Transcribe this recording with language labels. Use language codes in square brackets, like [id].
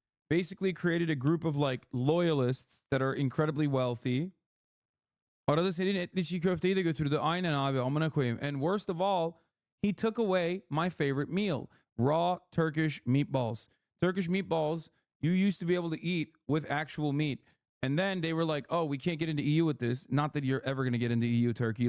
[en] Basically created a group of like loyalists that are incredibly wealthy. [tr] Arada senin etli çiğ köfteyi de götürdü. Aynen abi, amına koyayım. [en] And worst of all, he took away my favorite meal, raw Turkish meatballs. Turkish meatballs you used to be able to eat with actual meat. And then they were like, oh, we can't get into EU with this. Not that you're ever going to get into EU, Turkey.